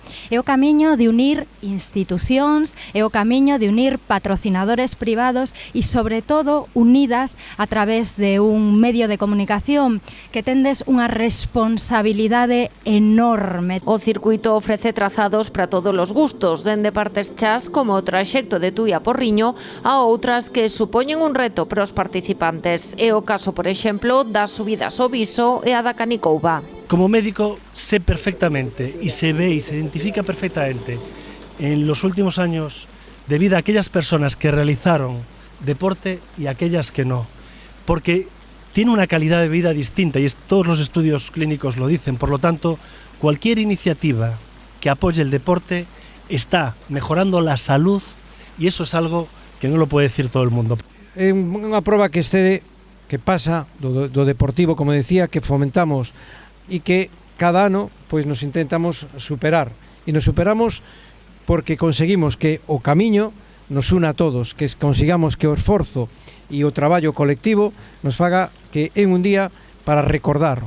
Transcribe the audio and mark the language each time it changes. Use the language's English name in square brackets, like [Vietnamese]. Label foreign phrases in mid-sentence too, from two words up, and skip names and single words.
[Galician] É o camiño de unir institucións, é o camiño de unir patrocinadores privados e, sobre todo, unidas a través de un medio de comunicación que tendes unha responsabilidade enorme. O circuito ofrece trazados para todos os gustos, dende partes chás como o traxecto de Tui a Porriño a outras que supoñen un reto para os participantes. É o caso, por exemplo, das subidas ao Viso e a da Canicouba. [Spanish] Como médico sé perfectamente y se ve y se identifica perfectamente en los últimos años de vida aquellas personas que realizaron deporte y aquellas que no, porque tiene una calidad de vida distinta y todos los estudios clínicos lo dicen. Por lo tanto, cualquier iniciativa que apoye el deporte está mejorando la salud y eso es algo que no lo puede decir todo el mundo. [Galician] É unha proba que excede, que pasa do deportivo, como decía, que fomentamos e que cada ano pois nos intentamos superar. E nos superamos porque conseguimos que o camiño nos una a todos, que consigamos que o esforzo e o traballo colectivo nos faga que en un día para recordar.